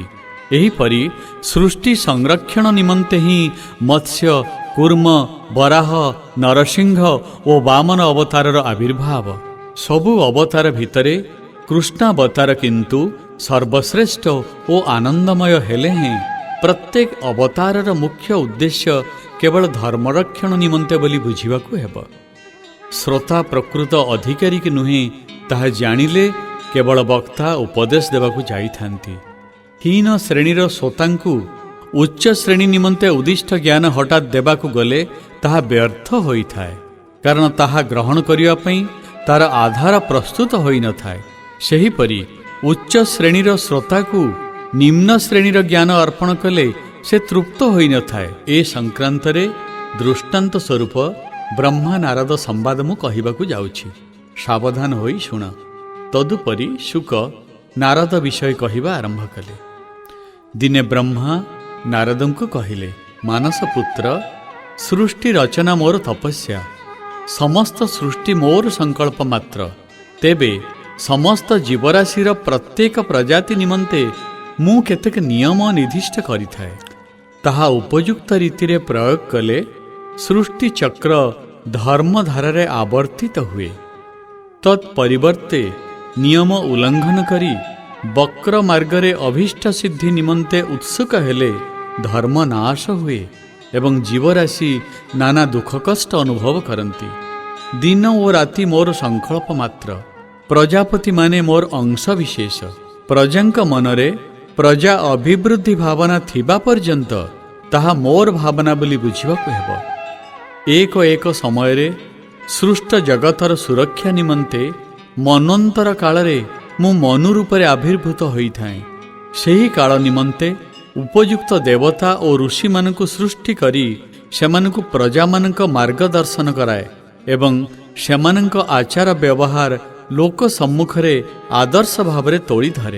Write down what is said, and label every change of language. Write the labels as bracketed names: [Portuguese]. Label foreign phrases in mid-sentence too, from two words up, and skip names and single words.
[Odia] ଏହିପରି ସୃଷ୍ଟି ସଂରକ୍ଷଣ ନିମନ୍ତେ ହିଁ ମତ୍ସ୍ୟ, କୁର୍ମ, ବରାହ, ନରସିଂହ ଓ ବାମନ ଅବତାରର ଆବିର୍ଭାବ। ସବୁ ଅବତାର ଭିତରେ କୃଷ୍ଣାବତାର କିନ୍ତୁ ସର୍ବଶ୍ରେଷ୍ଠ ଓ ଆନନ୍ଦମୟ ହେଲେ ହେଁ ପ୍ରତ୍ୟେକ ଅବତାରର ମୁଖ୍ୟ ଉଦ୍ଦେଶ୍ୟ କେବଳ ଧର୍ମରକ୍ଷଣ ନିମନ୍ତେ ବୋଲି ବୁଝିବାକୁ ହେବ। ଶ୍ରୋତା ପ୍ରକୃତ ଅଧିକାରୀ କି ନୁହେଁ ତାହା ଜାଣିଲେ କେବଳ ବକ୍ତା ଉପଦେଶ ଦେବାକୁ ଯାଇଥାନ୍ତି। ହୀନ ଶ୍ରେଣୀର ଶ୍ରୋତାଙ୍କୁ ଉଚ୍ଚ ଶ୍ରେଣୀ ନିମନ୍ତେ ଉଦ୍ଦିଷ୍ଟ ଜ୍ଞାନ ହଠାତ ଦେବାକୁ ଗଲେ ତାହା ବ୍ୟର୍ଥ ହୋଇଥାଏ, କାରଣ ତାହା ଗ୍ରହଣ କରିବା ପାଇଁ ତାର ଆଧାର ପ୍ରସ୍ତୁତ ହୋଇ ନ ଥାଏ। ସେହିପରି ଉଚ୍ଚ ଶ୍ରେଣୀର ଶ୍ରୋତାକୁ ନିମ୍ନ ଶ୍ରେଣୀର ଜ୍ଞାନ ଅର୍ପଣ କଲେ ସେ ତୃପ୍ତ ହୋଇ ନ ଥାଏ। ଏ ସଂକ୍ରାନ୍ତରେ ଦୃଷ୍ଟାନ୍ତ ସ୍ୱରୂପ ବ୍ରହ୍ମା ନାରଦ ସମ୍ବାଦ ମୁଁ କହିବାକୁ ଯାଉଛି, ସାବଧାନ ହୋଇ ଶୁଣ। ତଦୁପରି ଶୁକ ନାରଦ ବିଷୟ କହିବା ଆରମ୍ଭ କଲେ। ଦିନେ ବ୍ରହ୍ମା ନାରଦଙ୍କୁ କହିଲେ, ମାନସ ପୁତ୍ର, ସୃଷ୍ଟି ରଚନା ମୋର ତପସ୍ୟା, ସମସ୍ତ ସୃଷ୍ଟି ମୋର ସଂକଳ୍ପ ମାତ୍ର। ତେବେ ସମସ୍ତ ଜୀବରାଶିର ପ୍ରତ୍ୟେକ ପ୍ରଜାତି ନିମନ୍ତେ ମୁଁ କେତେକ ନିୟମ ନିର୍ଦ୍ଦିଷ୍ଟ କରିଥାଏ। ତାହା ଉପଯୁକ୍ତ ରୀତିରେ ପ୍ରୟୋଗ କଲେ ସୃଷ୍ଟି ଚକ୍ର ଧର୍ମଧାରାରେ ଆବର୍ତ୍ତିତ ହୁଏ। ତତ୍ପରିବର୍ତ୍ତେ ନିୟମ ଉଲ୍ଲଂଘନ କରି ବକ୍ର ମାର୍ଗରେ ଅଭୀଷ୍ଟ ସିଦ୍ଧି ନିମନ୍ତେ ଉତ୍ସୁକ ହେଲେ ଧର୍ମ ନାଶ ହୁଏ ଏବଂ ଜୀବରାଶି ନାନା ଦୁଃଖ କଷ୍ଟ ଅନୁଭବ କରନ୍ତି। ଦିନ ଔର ରାତି ମୋର ସଂକଳ୍ପ ମାତ୍ର, ପ୍ରଜାପତି ମାନେ ମୋର ଅଂଶ ବିଶେଷ। ପ୍ରଜାଙ୍କ ମନରେ ପ୍ରଜା ଅଭିବୃଦ୍ଧି ଭାବନା ଥିବା ପର୍ଯ୍ୟନ୍ତ ତାହା ମୋର ଭାବନା ବୋଲି ବୁଝିବାକୁ ହେବ। ଏକ ଏକ ସମୟ ରେ ସୃଷ୍ଟ ଜଗତର ସୁରକ୍ଷା ନିମନ୍ତେ ମନନ୍ତର କାଳରେ ମୁଁ ମନୁ ରୂପରେ ଆବିର୍ଭୂତ ହୋଇଥାଏ। ସେହି କାଳ ନିମନ୍ତେ ଉପଯୁକ୍ତ ଦେବତା ଔର ଋଷି ମାନଙ୍କୁ ସୃଷ୍ଟି କରି ସେମାନଙ୍କୁ ପ୍ରଜା ମାନଙ୍କ ମାର୍ଗଦର୍ଶନ କରାଏ ଏବଂ ସେମାନଙ୍କ ଆଚାର ବ୍ୟବହାର ଲୋକ ସମ୍ମୁଖରେ ଆଦର୍ଶ ଭାବରେ ତୋଡ଼ି ଧରେ।